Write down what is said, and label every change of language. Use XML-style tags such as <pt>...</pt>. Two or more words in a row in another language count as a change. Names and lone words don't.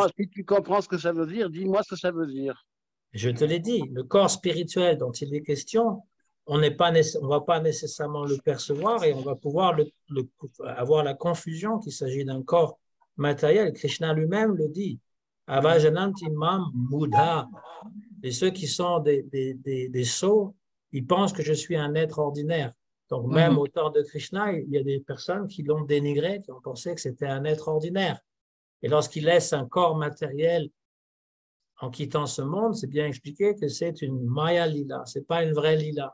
<fr>non, si tu comprends ce que ça veut dire, dis-moi ce que ça veut dire. je te l'ai dit. Le corps spirituel dont il est question, on va pas nécessairement le percevoir et on va pouvoir avoir la confusion qu'il s'agit d'un corps matériel. Krishna lui-même le dit.</fr> <sa>Avajananti mam buddha.</sa> <fr>Et ceux qui sont des sots, ils pensent que je suis un être ordinaire. Donc, même au temps de Krishna, il y a des personnes qui l'ont dénigré, qui ont pensé que c'était un être ordinaire. Et lorsqu'il laisse un corps matériel en quittant ce monde, c'est bien expliqué que c'est une</fr> <sa>Maya Lila,</sa> <fr>c'est pas une vraie Lila.</fr>